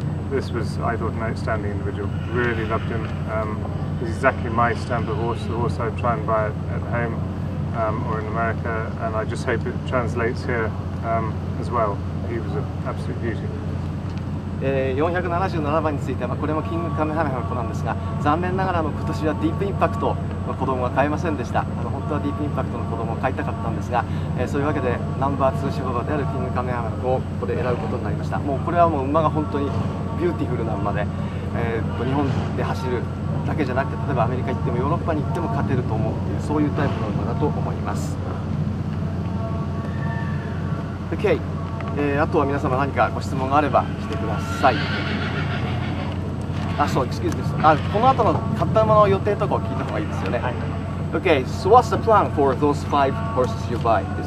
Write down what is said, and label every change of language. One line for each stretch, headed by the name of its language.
English: This was, I thought, an outstanding individual. Really loved him. He's exactly my stamp of horse, the horse I'd try and buy at home or in America, and I just hope it translates here as well. He was an absolute beauty.
Japanese: 477番についてはこれもキングカメハメハの子なんですが、残念ながら今年はディープインパクトの子供が買えませんでした。本当はディープインパクトの子供を買いたかったんですが、そういうわけでナンバー2種馬であるキングカメハメハをここで選ぶことになりました。もうこれはもう馬が本当にビューティフルな馬で、日本で走るだけじゃなくて例えばアメリカ行ってもヨーロッパに行っても勝てると思うというそういうタイプの馬だと思います。 OK、あとは皆様何かご質問があればしてください。
English: そう、excuse me。
Japanese: この後の買った馬の予定とかを聞いた方がいいですよね。はい。
English: Okay, so what's the plan for those 5 horses you buy?